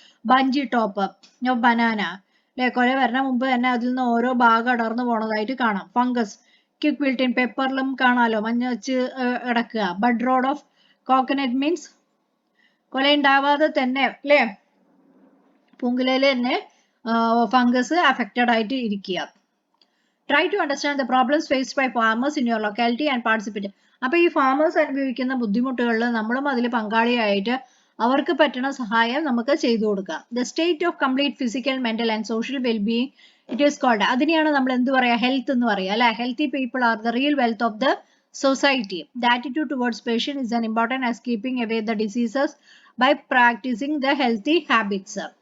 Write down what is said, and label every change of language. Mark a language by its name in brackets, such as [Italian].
[Malayalam] Bungee top of banana അല്ലെ, കൊല വരണ മുമ്പ് തന്നെ അതിൽ നിന്ന് ഓരോ ഭാഗം അടർന്നു പോണതായിട്ട് കാണാം. ഫംഗസ് ക്വിക്ക് വിൽട്ട് ഇൻ പെപ്പറിലും കാണാലോ, മഞ്ഞ വെച്ച് കിടക്കുക. Bud road of coconut means കൊല ഉണ്ടാവാതെ തന്നെ അല്ലെ, പൂങ്കുലയിൽ തന്നെ ഫംഗസ് അഫക്റ്റഡ് ആയിട്ട് ഇരിക്കുക. [English] Try to understand the problems faced by farmers in your locality and participate. [Malayalam] അപ്പോൾ ഈ ഫാമേഴ്സ് അനുഭവിക്കുന്ന ബുദ്ധിമുട്ടുകളിൽ നമ്മളും അതിൽ പങ്കാളിയായിട്ട് അവർക്ക് പറ്റുന്ന സഹായം നമുക്ക് ചെയ്തു കൊടുക്കാം. [English] The state of complete physical, mental and social well-being, it is called. [Malayalam] അതിനെയാണ് നമ്മൾ എന്ത് പറയാ? ഹെൽത്ത് എന്ന് പറയാ അല്ലെ. [English] Healthy people are the real wealth of the society. The attitude towards patient is as important as keeping away the diseases by practicing the healthy habits.